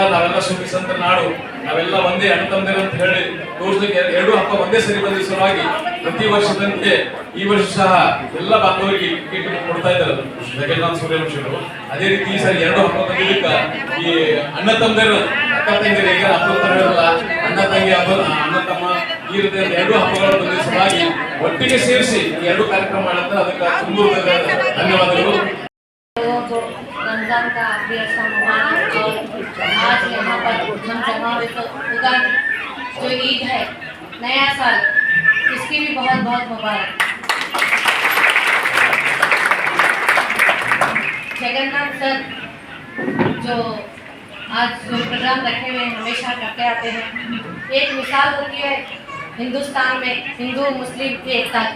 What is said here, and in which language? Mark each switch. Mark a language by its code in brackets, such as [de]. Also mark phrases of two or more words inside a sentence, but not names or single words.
[kn] ನಾವೆಲ್ಲ ಸೂಫಿ ಸಂತರ ನಾಡು, ನಾವೆಲ್ಲ ಒಂದೇ ಅಣ್ಣ ತಮ್ಮಂದಿರು ಅಂತ ಹೇಳಿ ತೋರಿಸ್ಲಿಕ್ಕೆ 2 ಹಬ್ಬ ಒಂದೇ ಸರಿ ಬಂದ ಸಲುವಾಗಿ ಪ್ರತಿ ವರ್ಷದಂತೆ ಈ ವರ್ಷ ಸಹ ಎಲ್ಲ ಬಾಂಧವರಿಗೆ ಕಿಟ್ ಕೊಡ್ತಾ ಇದ್ದಾರೆ ಜಗನ್ನಾಥ ಸೂರ್ಯವಂಶಿಗಳು. ಅದೇ ರೀತಿ ಈ ಸರಿ 2 ಹಬ್ಬ ಬಂದಿದ್ದಕ್ಕೆ ಈ ಅಣ್ಣ ತಮ್ಮಂದಿರು ಅಕ್ಕ ತಂಗಿಯರಿಗೆ ಹಬ್ಬ ತರಲ್ಲ, ಅಣ್ಣ ತಂಗಿ ಹಬ್ಬ, ಅಣ್ಣ ತಮ್ಮ ಈ ರೀತಿ 2 ಹಬ್ಬಗಳು ಬಂದಿದ್ದ ಸಲುವಾಗಿ ಒಟ್ಟಿಗೆ ಸೇರಿಸಿ 2 ಕಾರ್ಯಕ್ರಮ ಮಾಡುತ್ತಾರೆ. ಅದಕ್ಕೆ ತುಂಬ ಧನ್ಯವಾದಗಳು. [hi] रमजान का भी ऐसा मुबारक, और आज यहाँ पर हम जमा हुए तो उगादी जो ईद है, नया साल, इसकी भी बहुत बहुत मुबारक। जगन्नाथ सर जो आज जो प्रोग्राम रखे हुए हैं हमेशा करते आते हैं, एक मिसाल होती है हिंदुस्तान में हिंदू मुस्लिम की एकता की।